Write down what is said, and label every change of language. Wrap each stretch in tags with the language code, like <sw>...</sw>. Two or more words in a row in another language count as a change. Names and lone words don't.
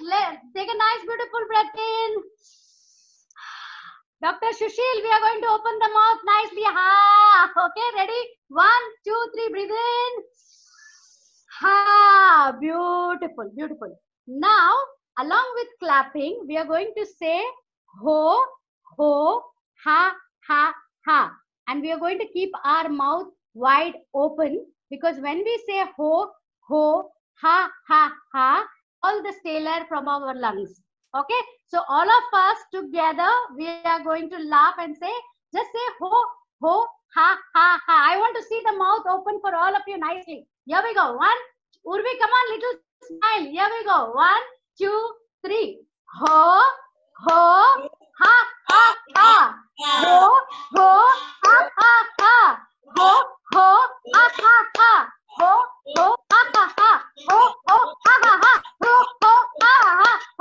<en>Take a nice, beautiful breath in. Dr. Sushil, we are going to open the mouth nicely. Okay, ready? 1, 2, 3, breathe in. Beautiful. Now, along with clapping, we are going to say ho, ha, ha. And we are going to keep our mouth wide open, because when we say ho, ha, ha, all the stale air from our lungs. Okay, so all of us together, we are going to laugh and say, just say ho, ha, ha. I want to see the mouth open for all of you nicely. Here we go. 1, Urvi, come on, little smile. Here we go. 1, 2, 3. Ho, ha, ha. Ho, ha, ha. Ho, ha, ha. Ho, ha, ha. Ho, ha, ha. Ho, ha, ha.</en>